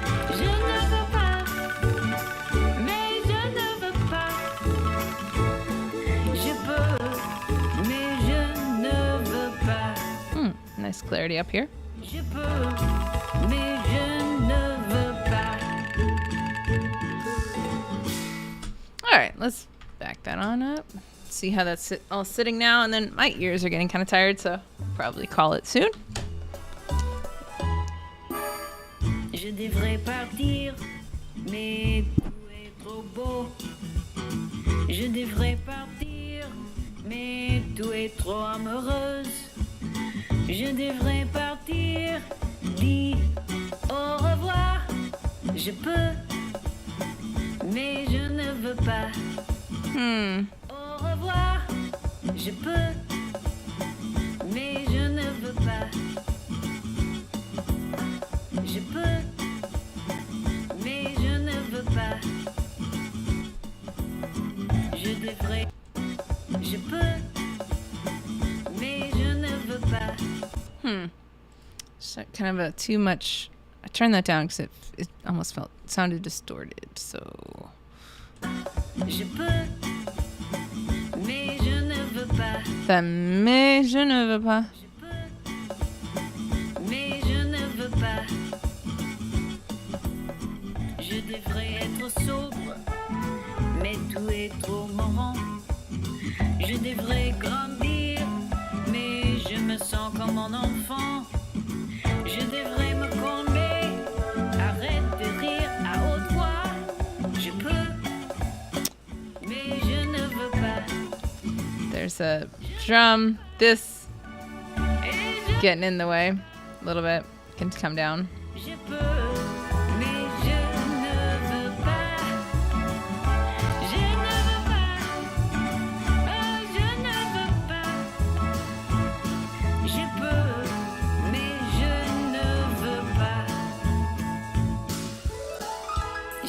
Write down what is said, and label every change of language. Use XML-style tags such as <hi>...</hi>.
<fr>Je ne veux pas. Mais je ne veux pas. Je peux, mais je ne veux pas.</fr> <en>Nice clarity up here.</en> <fr>Je peux, mais je ne veux pas.</fr> <en>All right, let's back that on up. See how that's all sitting now, and then my ears are getting kind of tired, so probably call it soon.</en> <fr>Je devrais partir, mais tout est trop beau. Je devrais partir, mais tout est trop amoureuse. Je devrais partir, dis au revoir. Je peux, mais je ne veux pas. Au revoir. Je peux, mais je ne veux pas. Je peux, mais je ne veux pas. Je devrais, je peux, mais je ne veux pas.</fr> <en>So kind of a too much. I turned that down because it almost sounded distorted. So.</en> <fr>Je peux, mais je ne veux pas. Mais je ne veux pas. Je peux, mais je ne veux pas. Je devrais être sobre, mais tout est trop marrant. Je devrais grandir, mais je me sens comme un enfant. Je devrais me calmer, arrête de rire à haute voix. Je peux, mais je ne veux pas.</fr> <en>There's a drum. This getting in the way a little bit. Can come down.</en> <fr>Je peux, mais je ne veux pas. Je ne veux pas. Oh, je ne veux pas. Je peux, mais je ne veux pas.</fr>